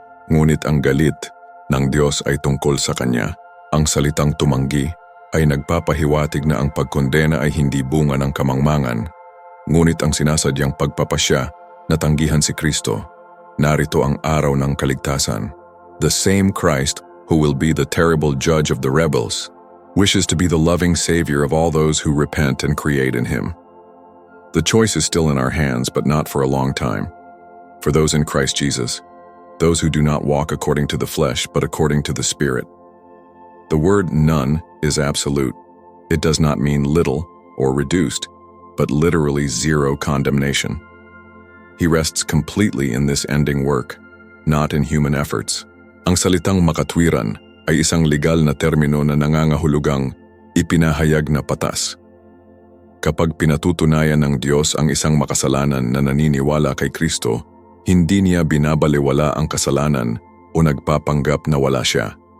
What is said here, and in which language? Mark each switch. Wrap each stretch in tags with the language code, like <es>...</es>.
<tl>Ngunit ang galit ng Diyos ay tungkol sa kanya. Ang salitang tumanggi ay nagpapahiwatig na ang pagkondena ay hindi bunga ng kamangmangan, ngunit ang sinasadyang pagpapasya na tanggihan si Kristo. Narito ang araw ng kaligtasan.</tl> <en>The same Christ who will be the terrible judge of the rebels wishes to be the loving Savior of all those who repent and create in Him. The choice is still in our hands, but not for a long time. For those in Christ Jesus, those who do not walk according to the flesh, but according to the Spirit. The word none is absolute. It does not mean little or reduced, but literally zero condemnation. He rests completely in this ending work, not in human efforts.</en> <tl>Ang salitang makatwiran ay isang legal na termino na nangangahulugang ipinahayag na patas. Kapag pinatutunayan ng Diyos ang isang makasalanan na naniniwala kay Kristo, hindi niya binabaliwala ang kasalanan o nagpapanggap na wala siya.</tl>